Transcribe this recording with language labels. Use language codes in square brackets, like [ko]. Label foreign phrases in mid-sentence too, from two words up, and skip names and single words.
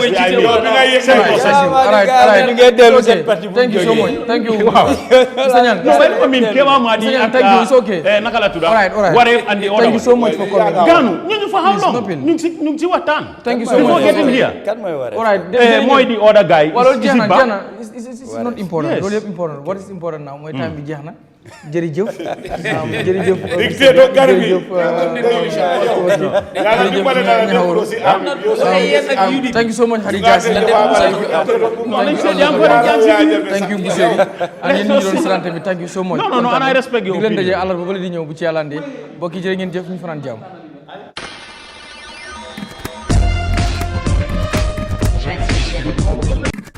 [en] All right. Thank you so much. Thank you. Mr. Nyan. No, I mean, Kewa Madi and thank you. It's okay. Nakala Tuda. All right. Waref and the other. Thank you so much for coming. Ganu, for how long? Thank you so much. Before getting here. All right. Moi the other guy. Jana, it's not important. Yes. [wo] Loolu yëpp important. [en] What is important now [wo] mooy time bi jeex na. Jërëjëf. [en] Thank you so much Khadija. Thank you Bousseri. And [wo] yéen ñi doon salante bi [en] thank you so much. No, and I respect your opinion. [wo] Di leen daje àllarba ba la di ñëw bu ci Yàlla andee. Mbokk yi jërë ngeen jëf ñu fanaan jàmm.